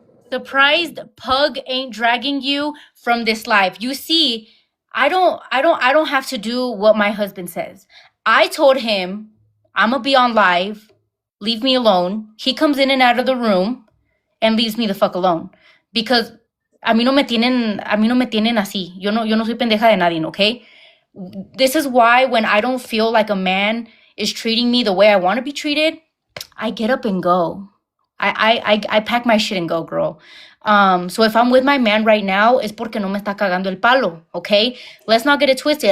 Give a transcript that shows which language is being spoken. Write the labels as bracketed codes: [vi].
[en] Surprised Pug ain't dragging you from this live. You see, I don't have to do what my husband says. I told him I'm gonna be on live. Leave me alone. He comes in and out of the room and leaves me the fuck alone. [es] Because a mí no me tienen así. Yo no soy pendeja de nadie, okay? [en] This is why when I don't feel like a man is treating me the way I want to be treated, I get up and go. I pack my shit and go, girl. So if I'm with my man right now, it's [es] porque no me está cagando el palo, [en] okay? Let's not get it twisted.